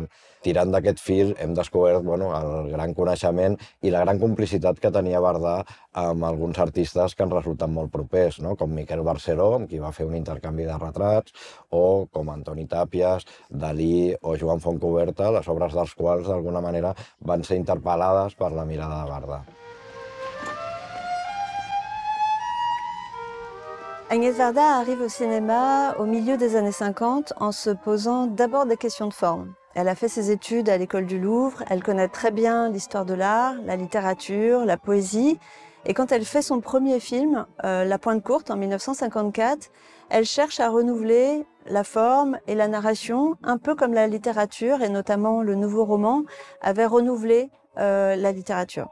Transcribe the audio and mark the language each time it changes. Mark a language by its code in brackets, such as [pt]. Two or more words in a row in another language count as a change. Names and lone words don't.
[ca] Tirant d'aquest fil hem descobert el gran coneixement i la gran complicitat que tenia Varda amb alguns artistes que ens resulten molt propers, com Miquel Barceló, amb qui va fer un intercanvi de retrats, o com Antoni Tàpies, Dalí o Joan Fontcuberta, les obres dels quals d'alguna manera van ser interpel·lades per la mirada de Varda. [fr] Agnès Varda arrive au cinéma au milieu des années 50 en se posant d'abord des questions de forme. Elle a fait ses études à l'école du Louvre, elle connaît très bien l'histoire de l'art, la littérature, la poésie. Et quand elle fait son premier film, La Pointe Courte, en 1954, elle cherche à renouveler la forme et la narration, un peu comme la littérature, et notamment le nouveau roman, avait renouvelé la littérature.